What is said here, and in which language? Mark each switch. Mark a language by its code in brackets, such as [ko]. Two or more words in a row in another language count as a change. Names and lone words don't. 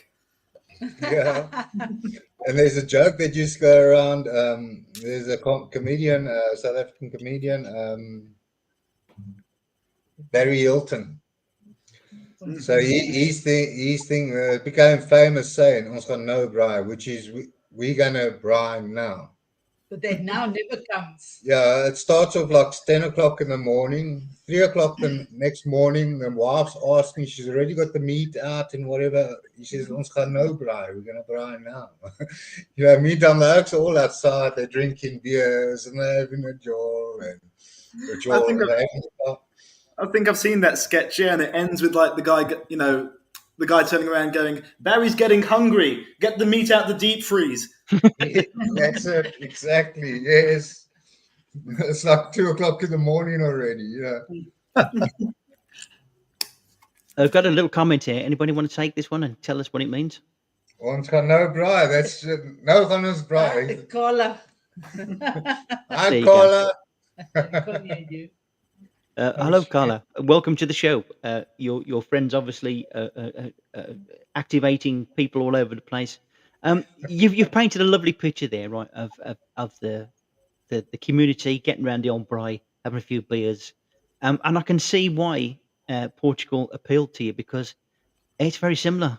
[en] Yeah. And there's a joke that used to go around. There's a comedian, South African comedian, Barry Hilton. So his thing became famous saying, [af] "Ons gaan nou braai," [en] which is we're gonna braai now. But that now never comes. Yeah, it starts off like 10 o'clock in the morning, 3 o'clock the next morning. The wife's asking, she's already got the meat out and whatever. He says, [af] "Ons gaan nou braai, [en] we're gonna braai now." You know, meantime the oaks are all outside, they're drinking beers and they're having a joy I think I've seen that sketch, yeah, and it ends with like the guy turning around going, "Barry's getting hungry. Get the meat out the deep freeze." That's it, exactly. Yes, it's like 2 o'clock in the morning already. Yeah. I've got a little comment here. Anybody want to take this one and tell us what it means? [af] Ons gaan nou braai. That's nou gaan ons braai. [en] Carla. Hi, Carla. Hello, Carla. Welcome to the show. Your friends obviously activating people all over the place. You've painted a lovely picture there, right, of the community getting around the old braai, having a few beers, and I can see why Portugal appealed to you, because it's very similar.